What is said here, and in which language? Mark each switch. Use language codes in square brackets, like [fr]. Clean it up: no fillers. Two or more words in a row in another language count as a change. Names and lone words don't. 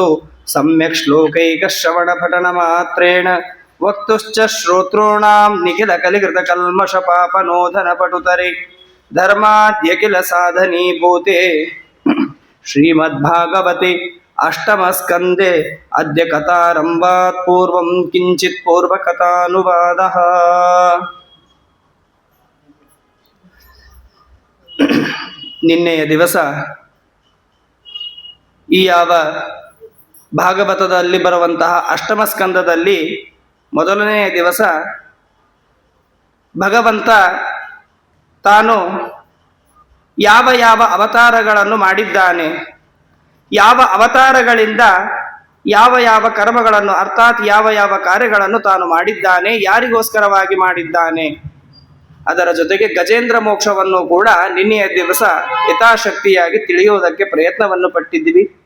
[sa] सम्यक् श्लोकैकश्रवणपठनमात्रेण वक्तुश्च श्रोतॄणां निखिलकलिकृतकल्मषपापनोदनपटुतरे धर्माद्यखिल साधनीभूते श्रीमद्भागवते अष्टमस्कन्धे अद्य कथारम्भात् पूर्वं किञ्चित् पूर्वकथानुवादः। [kn] ನಿನ್ನೆಯ ದಿವಸ ಈ ಯಾವ ಭಾಗವತದಲ್ಲಿ ಬರುವಂತಹ ಅಷ್ಟಮ ಸ್ಕಂದದಲ್ಲಿ ಮೊದಲನೆಯ ದಿವಸ ಭಗವಂತ ತಾನು ಯಾವ ಯಾವ ಅವತಾರಗಳನ್ನು ಮಾಡಿದ್ದಾನೆ, ಯಾವ ಅವತಾರಗಳಿಂದ ಯಾವ ಯಾವ ಕರ್ಮಗಳನ್ನು ಅರ್ಥಾತ್ ಯಾವ ಯಾವ ಕಾರ್ಯಗಳನ್ನು ತಾನು ಮಾಡಿದ್ದಾನೆ, ಯಾರಿಗೋಸ್ಕರವಾಗಿ ಮಾಡಿದ್ದಾನೆ, ಅದರ ಜೊತೆಗೆ ಗಜೇಂದ್ರ ಮೋಕ್ಷವನ್ನು ಕೂಡ ನಿನ್ನೆಯ ದಿವಸ ಯಥಾಶಕ್ತಿಯಾಗಿ ತಿಳಿಯುವುದಕ್ಕೆ ಪ್ರಯತ್ನವನ್ನು ಪಟ್ಟಿದ್ದೀವಿ.